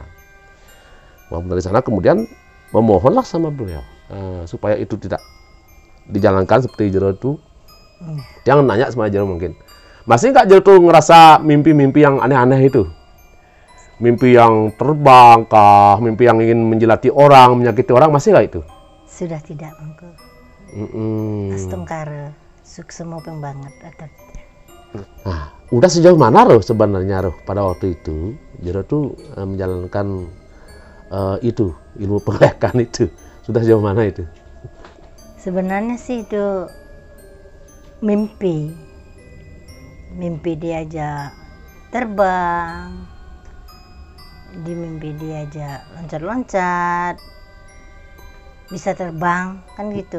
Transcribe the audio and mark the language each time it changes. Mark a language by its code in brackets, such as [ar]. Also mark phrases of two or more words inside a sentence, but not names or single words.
[id] Pengampunan di sana, kemudian memohonlah sama beliau supaya itu tidak dijalankan seperti Jero itu. Jangan nanya sama Jero mungkin. Masih nggak Jero tuh ngerasa mimpi-mimpi yang aneh-aneh itu? Mimpi yang terbang kah? Mimpi yang ingin menjilati orang, menyakiti orang, masih nggak itu? Sudah tidak, Mangku. Astungkara, suksemo banget atau tidak. Nah, udah sejauh mana Roh sebenarnya Roh pada waktu itu Jero tuh menjalankan itu ilmu penglihatan itu sudah sejauh mana itu? Sebenarnya sih itu mimpi diajak terbang, di mimpi diajak loncat-loncat, bisa terbang kan gitu.